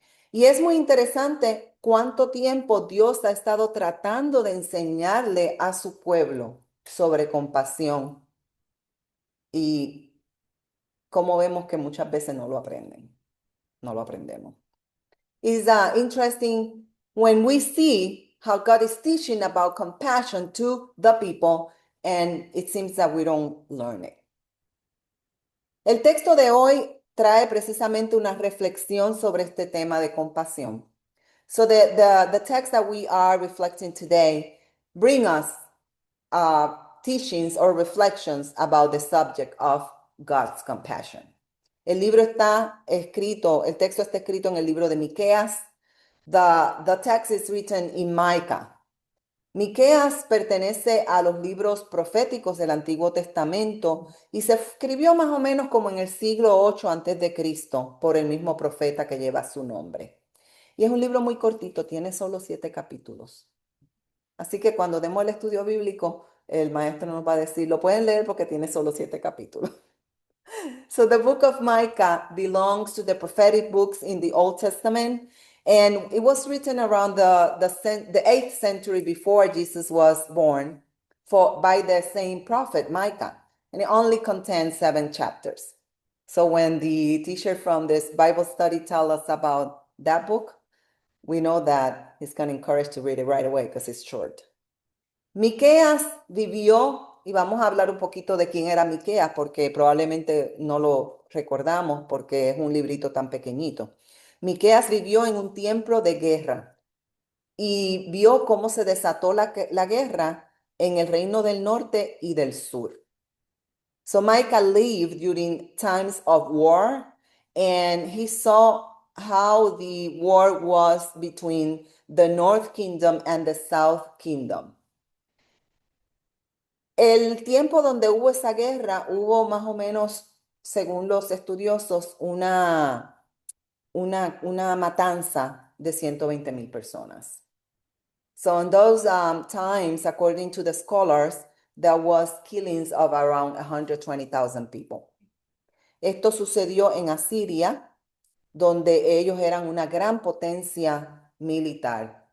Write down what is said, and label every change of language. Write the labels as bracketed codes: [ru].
[es] Y es muy interesante cuánto tiempo Dios ha estado tratando de enseñarle a su pueblo sobre compasión y cómo vemos que muchas veces no lo aprendemos. [en] It's interesting when we see how God is teaching about compassion to the people and it seems that we don't learn it. [es] El texto de hoy trae precisamente una reflexión sobre este tema de compasión. [en] So the text that we are reflecting today bring us teachings or reflections about the subject of God's compassion. [es] El texto está escrito en el libro de Miqueas. [en] The text is written in Micah. [es] Miqueas pertenece a los libros proféticos del Antiguo Testamento y se escribió más o menos como en el siglo 8 antes de Cristo por el mismo profeta que lleva su nombre. Y es un libro muy cortito, tiene solo 7 capítulos. Así que cuando demos el estudio bíblico, el maestro nos va a decir, lo pueden leer porque tiene solo 7 capítulos. [en] So the book of Micah belongs to the prophetic books in the Old Testament, and it was written around the 8th century before Jesus was born by the same prophet, Micah, and it only contains 7 chapters. So when the teacher from this Bible study tells us about that book, we know that he's going to encourage to read it right away because it's short. [es] Miqueas vivió, y vamos a hablar un poquito de quién era Miqueas, porque probablemente no lo recordamos porque es un librito tan pequeñito. Miqueas vivió en un tiempo de guerra y vio cómo se desató la guerra en el reino del norte y del sur. [en] So Micah lived during times of war, and he saw how the war was between the North Kingdom and the South Kingdom. [es] El tiempo donde hubo esa guerra, hubo más o menos, según los estudiosos, una matanza de 120,000 personas. [en] So in those times, according to the scholars, there was killings of around 120,000 people. [es] Esto sucedió en Asiria, donde ellos eran una gran potencia militar.